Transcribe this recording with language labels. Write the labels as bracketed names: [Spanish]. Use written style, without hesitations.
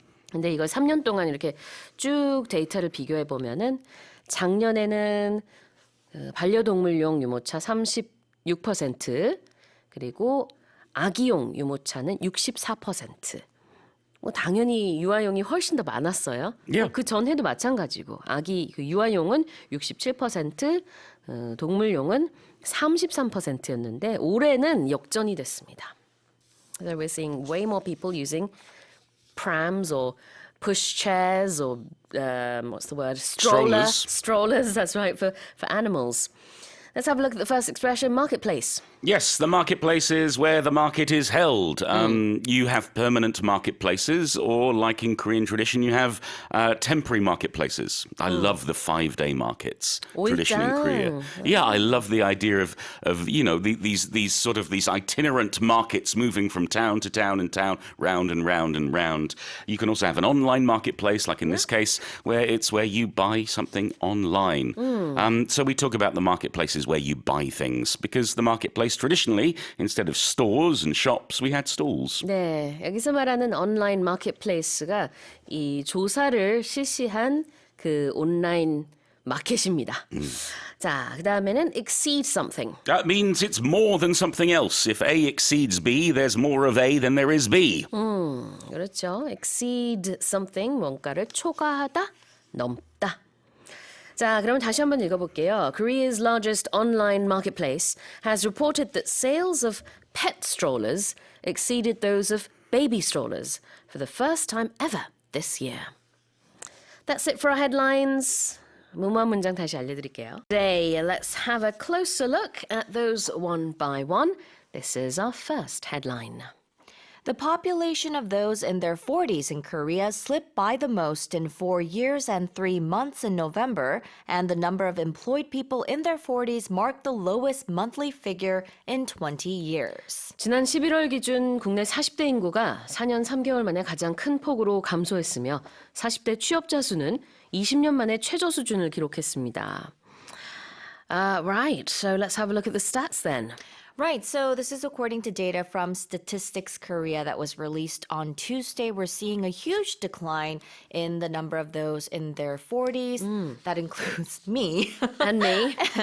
[Korean] 근데 이걸 3년 동안 이렇게 쭉 데이터를 비교해 보면은 작년에는 반려동물용 유모차 36% 그리고 아기용 유모차는 64%. 뭐 당연히 유아용이 훨씬 더 많았어요. [English] Yeah. [Korean] 그 전에도 마찬가지고 아기 그 유아용은 67%, 동물용은 33%였는데 올해는 역전이 됐습니다. [English] So we're seeing way more people using prams or push chairs or what's the word? Strollers, that's right, for animals. Let's have a look at the first expression, marketplace. Yes, the marketplace is where the market is held. You have permanent marketplaces, or like in Korean tradition, you have temporary marketplaces. I love the 5-day markets tradition in Korea. Yeah, I love the idea of these sort of these itinerant markets moving from town to town and town, round and round and round. You can also have an online marketplace, like in this case, where you buy something online. So we talk about the marketplaces where you buy things because the marketplace traditionally, instead of stores and shops, we had stalls. [Korean] 네, 여기서 말하는 온라인 마켓플레이스가 이 조사를 실시한 그 온라인 마켓입니다. 자, 그다음에는 [English] exceed something. That means it's more than something else. If A exceeds B, there's more of A than there is B. [Korean] 그렇죠. [English] exceed something, [Korean] 뭔가를 초과하다, 넘다. 자, 그럼 다시 한번 읽어볼게요. [English] Korea's largest online marketplace has reported that sales of pet strollers exceeded those of baby strollers for the first time ever this year. That's it for our headlines. [Korean] 무모한 문장 다시 알려드릴게요. [English] Today, let's have a closer look at those one by one. This is our first headline. The population of those in their 40s in Korea slipped by the most in 4 years and 3 months in November, and the number of employed people in their 40s marked the lowest monthly figure in 20 years. [Korean] 지난 11월 기준 국내 40대 인구가 4년 3개월 만에 가장 큰 폭으로 감소했으며 40대 취업자 수는 20년 만에 최저 수준을 기록했습니다. [English] Right, so let's have a look at the stats then. Right, so this is according to data from Statistics Korea that was released on Tuesday. We're seeing a huge decline in the number of those in their 40s. That includes me. And me.